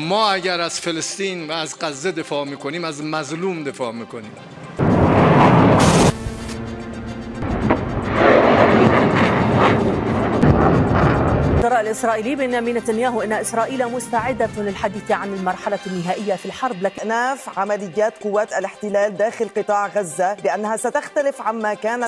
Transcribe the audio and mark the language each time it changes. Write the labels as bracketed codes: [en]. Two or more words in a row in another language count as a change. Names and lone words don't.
[fa] اگر از فلسطین و از غزه دفاع میکنیم از مظلوم دفاع میکنیم. [ar] الإسرائيلي بنيامين نتنياهو أن إسرائيل مستعدة للحديث عن المرحلة النهائية في الحرب. أكناف عمليات قوات الاحتلال داخل قطاع غزة بأنها ستختلف عما كان.